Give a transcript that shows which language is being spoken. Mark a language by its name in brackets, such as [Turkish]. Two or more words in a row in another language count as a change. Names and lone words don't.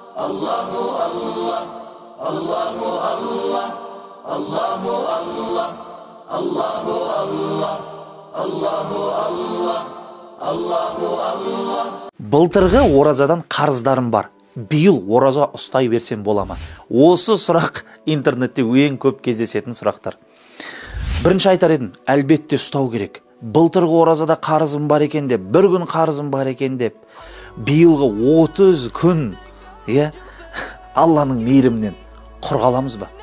[Arabic] الله الله، الله الله، الله الله، الله الله، الله الله، الله الله. [Kazakh] Былтырғы оразадан қарыздарым бар. Биыл ораза ұстай берсем бола ма? Осы сұрақ интернетте ең көп кездесетін сұрақтар. Бірінші айтар едім, әлбетте ұстау керек. Былтырғы оразада қарызым бар екен деп, бір күн қарызым бар екен деп, биылғы 30 күн, Алланың мейірімінен құр қаламыз ба?